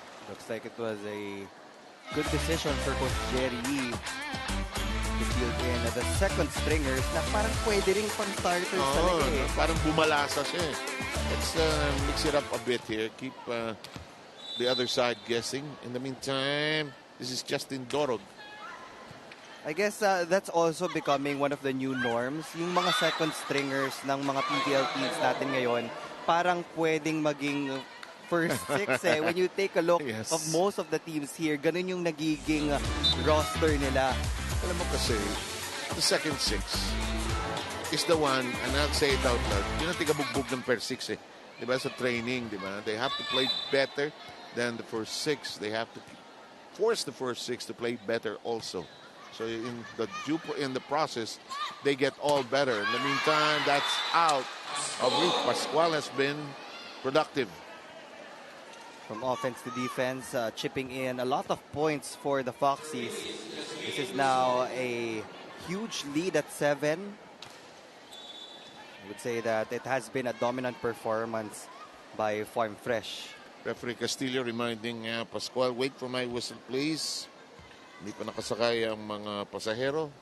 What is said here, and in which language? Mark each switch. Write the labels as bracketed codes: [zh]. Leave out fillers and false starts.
[en] Looks like it was a good decision for Coach Jerry to field in the second stringers [tl] na parang pwede rin pang starters talaga eh. Parang bumalasa siya eh. [en] Let's mix it up a bit here. Keep the other side guessing. In the meantime, this is Justin Dorog. I guess that's also becoming one of the new norms. [tl] Yung mga second stringers ng mga PVL teams natin ngayon, parang pwedeng maging first six eh. [en] When you take a look Yes. of most of the teams here, [tl] ganun yung nagiging roster nila. Alam mo kasi, [en] the second six is the one, and I'll say it out loud, [tl] yun ang tigabugbog ng per six eh. Diba sa training, diba? [en] They have to play better than the first six. They have to force the first six to play better also. So in the process, they get all better. In the meantime, that's out of reach. Pascual has been productive. From offense to defense, chipping in a lot of points for the Foxies. This is now a huge lead at 7. I would say that it has been a dominant performance by Farm Fresh. Referee Castillo reminding Pascual, wait for my whistle please. [tl] Hindi pa nakasakay ang mga pasahero.